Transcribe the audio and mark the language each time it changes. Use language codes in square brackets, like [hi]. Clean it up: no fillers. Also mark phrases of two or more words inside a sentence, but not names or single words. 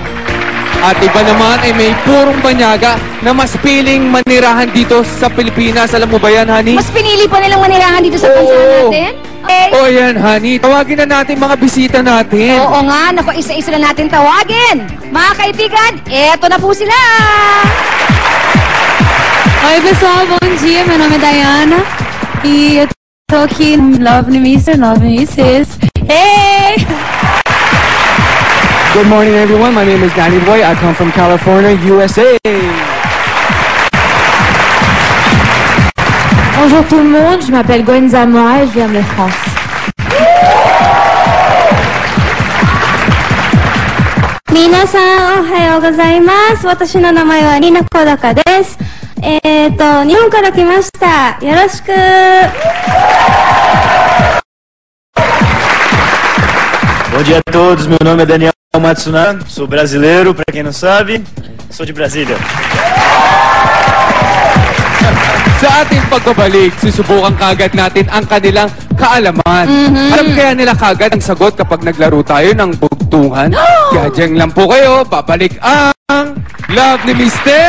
[tl] At iba naman ay may purong banyaga na mas piling manirahan dito sa Pilipinas. Alam mo ba yan, honey? Mas pinili po nilang manirahan dito sa bansa natin? Okay. O yan, honey. Tawagin na natin mga bisita natin. Oo nga, naku, isa-isa na natin tawagin. Mga kaibigan, eto na po sila! [pt] Oi, pessoal, bom dia. Meu nome é Diana e eu tô aqui no Love no Mr. Love no Mrs. [en] Hey! Good morning, everyone. My name is Danny Boy. I come from California, USA. [fr] Bonjour tout le monde, je m'appelle Gwen Zamora et je viens de France. [ja] 皆さん、おはようございます. 私の名前は Rina Kodaka です。日本から来ました. Yoroshiku. [pt] Bom dia a todos, meu nome é Daniel Matsunaga, sou brasileiro, para quem não sabe, sou de Brasília. [tl] Sa ating pagbabalik, susubukan kagad natin ang kanilang kaalaman. Alam kaya nila kagad ang sagot kapag naglaro tayo ng bugtungan? Kaya dyan lang po kayo, babalik ang Love ni Mr.